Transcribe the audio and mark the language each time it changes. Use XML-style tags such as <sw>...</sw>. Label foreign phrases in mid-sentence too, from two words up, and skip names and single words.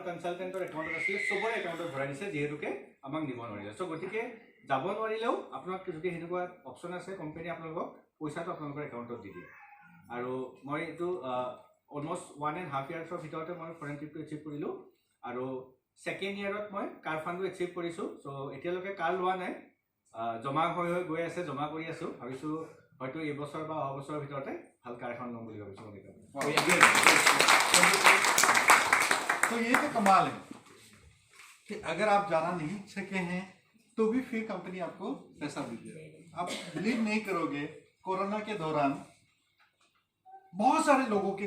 <as>কনচালটেণ্টৰ একাউণ্টত আছিলে চবৰে একাউণ্টত ভৰাই দিছে যিহেতুকে আমাক দিব নোৱাৰিলে চ' গতিকে যাব নোৱাৰিলেও আপোনাক যদি সেনেকুৱা অপশ্যন আছে কোম্পানীয়ে আপোনালোকক পইচাটো আপোনালোকৰ একাউণ্টত দি দিয়ে আৰু মই এইটো অলমষ্ট 1.5 ইয়াৰ্ছৰ ভিতৰতে মই</as> <en>foreign tripটো</en> <as>এচিভ কৰিলোঁ আৰু</as> <en>second yearত</en> <as>মই</as> <en>car fundও</en> <as>এচিভ কৰিছোঁ চ' এতিয়ালৈকে কাৰ লোৱা নাই জমা হৈ গৈ আছে জমা কৰি আছোঁ ভাবিছোঁ হয়তো এইবছৰ বা অহা বছৰৰ ভিতৰতে ভাল কাৰ এখন ল'ম বুলি ভাবিছোঁ</as> <hi>तो ये तो कमाल है कि अगर आप जाना नहीं सके हैं तो भी फिर कंपनी आपको पैसा भी दे आप बिलीव नहीं करोगे कोरोना के दौरान बहुत सारे लोगों के</hi>